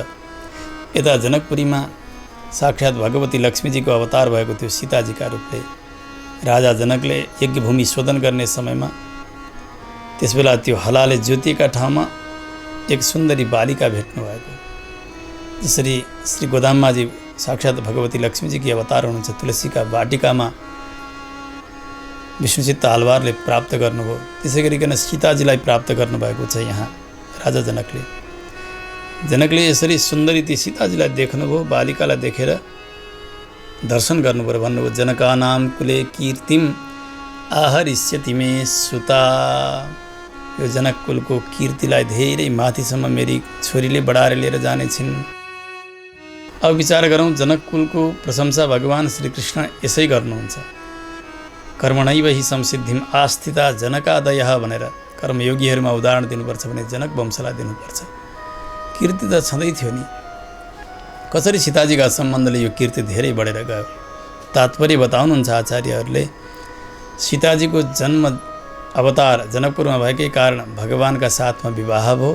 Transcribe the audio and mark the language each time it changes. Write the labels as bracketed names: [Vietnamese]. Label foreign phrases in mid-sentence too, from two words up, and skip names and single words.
[Nepali] यता जनकपुरीमा साक्षात् भगवती लक्ष्मीजीको अवतार भएको थियो सीताजीका रूपले। राजा जनकले यज्ञभूमि शोधन गर्ने समयमा त्यसबेला त्यो हलाले ज्योतिका ठाउँमा एक सुन्दरी बालिका भेट्नु भएको। जसरी श्री गोदाममाजी साक्षात् भगवती लक्ष्मीजीकी अवतार हुनुहुन्छ, तुलसीका वाटिकामा विष्णुचित्त आलवारले प्राप्त गर्नुभयो, त्यसै गरिकन सीताजीलाई प्राप्त गर्नुभएको छ यहाँ राजा जनकले। जनकले यसरी सुन्दरी ती सीताजीलाई देख्नुभयो। बालिकालाई देखेर दर्शन गर्नुभयो। भन्नुभयो, [Sanskrit] जनकानाम कुले कीर्तिम आहरिष्यति मे सुता। [Nepali] यो जनक कुलको कीर्तिलाई धेरै माथिसम्म मेरी छोरीले बढाएर लिएर जानेछिन्। अब विचार गरौँ, जनक कुलको प्रशंसा भगवान श्रीकृष्ण यसै गर्नुहुन्छ। [Sanskrit] कर्मणैव हि संसिद्धिम आस्थिता जनकादयः [Nepali] भनेर कर्मयोगीहरूमा उदाहरण दिनुपर्छ भने जनक वंशलाई दिनुपर्छ। कीर्ति त छँदै थियो नि। कसरी सीताजीका सम्बन्धले यो कीर्ति धेरै बढेर गयो। तात्पर्य बताउनुहुन्छ आचार्यहरूले। सीताजीको जन्म अवतार जनकपुरमा भएकै कारण भगवानका साथमा विवाह भयो।